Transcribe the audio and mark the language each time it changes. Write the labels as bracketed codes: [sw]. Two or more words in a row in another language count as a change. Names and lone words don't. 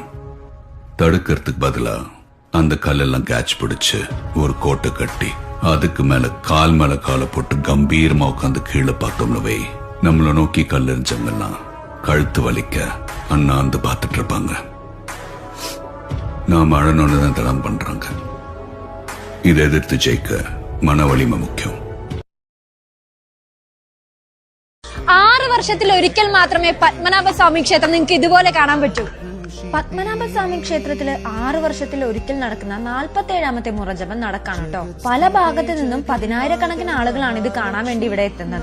[ta] தடுக்கிறதுக்கு பதிலா அந்த கல்லெல்லாம் கேட்ச் பிடிச்சு ஒரு கோட்டை கட்டி அதுக்கு மேல காலை போட்டு கம்பீரமா உட்காந்து கீழே பார்த்தோம்னு வை, நம்மளை நோக்கி கல் எரிஞ்சவங்கெல்லாம் கழுத்து வலிக்க அண்ணாந்து பார்த்துட்டு இருப்பாங்க. நாம அழணும்னு தான் தடம் பண்றாங்க. இதை எதிர்த்து ஜெயிக்க மன வலிமை முக்கியம். [ml] 6 വർഷത്തിൽ ഒരിക്കൽ മാത്രമേ പത്മനാഭസ്വാമി ക്ഷേത്രം നിങ്ങൾക്ക് ഇതുപോലെ കാണാൻ പറ്റൂ. പത്മനാഭസ്വാമി ക്ഷേത്രത്തില് 6 വർഷത്തിൽ ഒരിക്കൽ നടക്കുന്ന 47ാമത്തെ മുറജപം നടക്കാണ് കേട്ടോ. പല ഭാഗത്തു നിന്നും 10,000കണക്കിന് ആളുകളാണ് ഇത് കാണാൻ വേണ്ടി ഇവിടെ എത്തുന്നത്.